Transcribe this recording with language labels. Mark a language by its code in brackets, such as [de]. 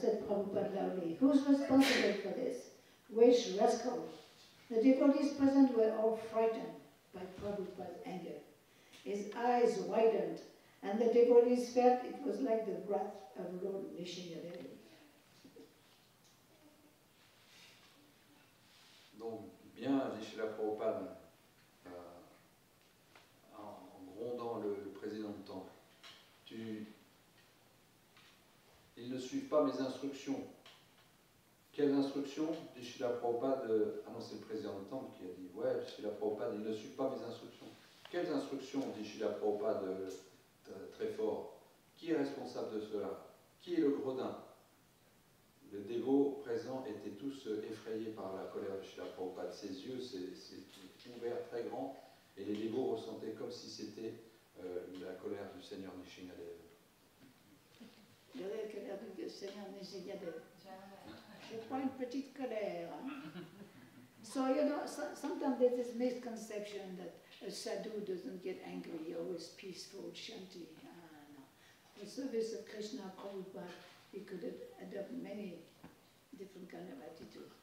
[en] Said Prabhupada loudly. Who's responsible for this? Which rascal? The devotees present were all frightened by Prabhupada's anger. His eyes widened, and the devotees felt it was like the wrath of Lord Nishingadeva. [fr] Donc, bien, dit Srila Prabhupada, en grondant le président du temple, il ne suffit suivent pas mes instructions. Quelles instructions? Dit Srila Prabhupada, ah non, c'est le président du temple qui a dit, ouais, Srila Prabhupada, ils ne suivent pas mes instructions. Quelles instructions? Dit Srila Prabhupada très fort. Qui est responsable de cela? Qui est le gredin? Les dévots présents étaient tous effrayés par la colère de Srila Prabhupada. Ses yeux s'étaient ouverts très grands et les dévots ressentaient comme si c'était la colère du Seigneur Nishingadev. La colère du Seigneur Nishingadev. C'est pas une petite colère. [en] So, you know, sometimes there's this misconception that a sadhu doesn't get angry, always peaceful, shanti. No. The service of Krishna Prabhupada, he could adopt many different kind of attitudes.